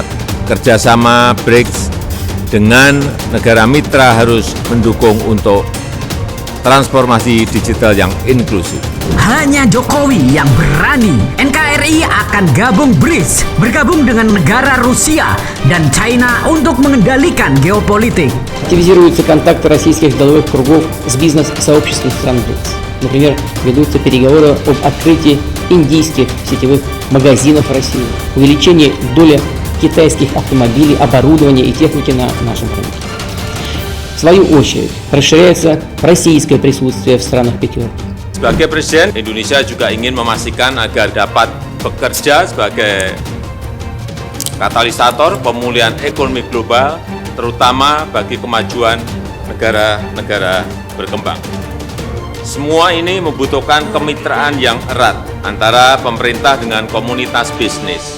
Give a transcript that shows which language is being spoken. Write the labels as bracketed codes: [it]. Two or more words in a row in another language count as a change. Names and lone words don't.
[id] Kerjasama BRICS dengan negara mitra harus mendukung untuk transformasi digital yang inklusif. Hanya Jokowi yang berani. NKRI akan gabung BRICS, bergabung dengan negara Rusia dan China untuk mengendalikan geopolitik. [ru] Активизируются контакты российских деловых кругов с бизнес-сообществом стран БРИКС. Например, ведутся переговоры об открытии индийских сетевых магазинов в России, увеличении доли китайских автомобилей, оборудования и техники на нашем рынке. В свою очередь, расширяется российское присутствие в странах пятерки. [id] Sebagai Presiden, Indonesia juga ingin memastikan agar dapat bekerja sebagai katalisator pemulihan ekonomi global, terutama bagi kemajuan negara-negara berkembang. Semua ini membutuhkan kemitraan yang erat antara pemerintah dengan komunitas bisnis.